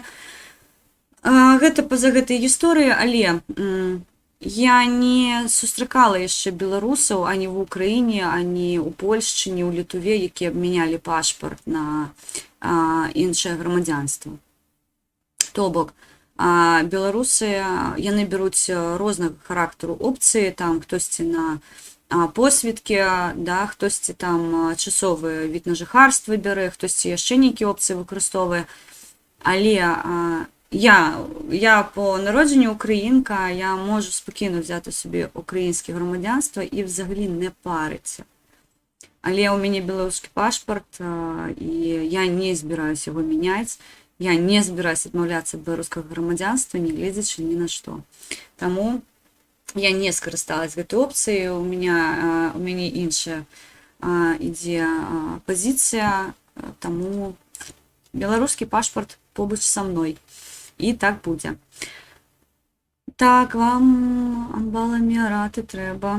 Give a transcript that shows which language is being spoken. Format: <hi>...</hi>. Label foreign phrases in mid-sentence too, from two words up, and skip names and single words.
<be>Гэта па-за гэтай гісторыі, але я не сустракала яшчэ беларусаў ані в Украіне, ані ў Польшчы, ні ў Літве, якія абмянялі пашпарт на іншае грамадзянства. То бок, беларусы, яны бяруць рознага характару опцыі, там хтосьці на посвідкі, да, хтосьці там часовы від на жыхарства бярэ, хтосьці яшчэ нейкія опцыі выкарыстоўвае.</be> <uk>Але я по народжанню українка, я можу спокійно взяти собі українське громадянство і взагалі не париться. Але у мене білоруський пашпорт, і я не збираюсь його міняти. Я не збираюсь відмовлятися від білоруського громадянства, не глядячи ні на що. Тому я не скористалась</uk> <be>гэтай опцыяй, у мяне іншая ідзе пазіцыя, таму беларускі пашпарт побач са мной. І так будзе. Так, вам амбаламі араты трэба.</be>